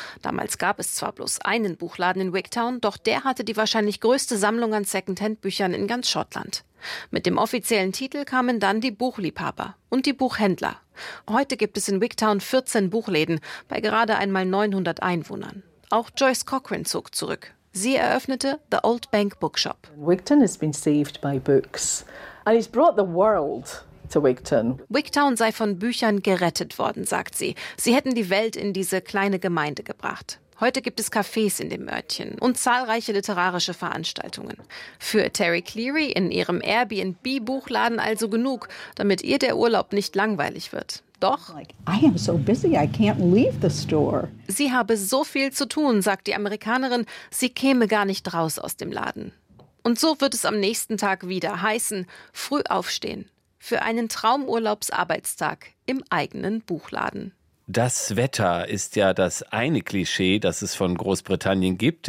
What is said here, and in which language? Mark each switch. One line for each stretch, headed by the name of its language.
German: Damals gab es zwar bloß einen Buchladen in Wigtown, doch der hatte die wahrscheinlich größte Sammlung an Secondhand-Büchern in ganz Schottland. Mit dem offiziellen Titel kamen dann die Buchliebhaber und die Buchhändler. Heute gibt es in Wigtown 14 Buchläden bei gerade einmal 900 Einwohnern. Auch Joyce Cochran zog zurück. Sie eröffnete The Old Bank Bookshop.
English: Wigtown has been saved by books and it's brought the world to Wigtown.
German: Wigtown sei von Büchern gerettet worden, sagt sie. Sie hätten die Welt in diese kleine Gemeinde gebracht. Heute gibt es Cafés in dem Örtchen und zahlreiche literarische Veranstaltungen. Für Terry Cleary in ihrem Airbnb-Buchladen also genug, damit ihr der Urlaub nicht langweilig wird. Doch,
English: I am so busy, I can't leave the store.
German: Sie habe so viel zu tun, sagt die Amerikanerin, sie käme gar nicht raus aus dem Laden. Und so wird es am nächsten Tag wieder heißen, früh aufstehen. Für einen Traumurlaubsarbeitstag im eigenen Buchladen. Das Wetter ist ja das eine Klischee, das es von Großbritannien gibt.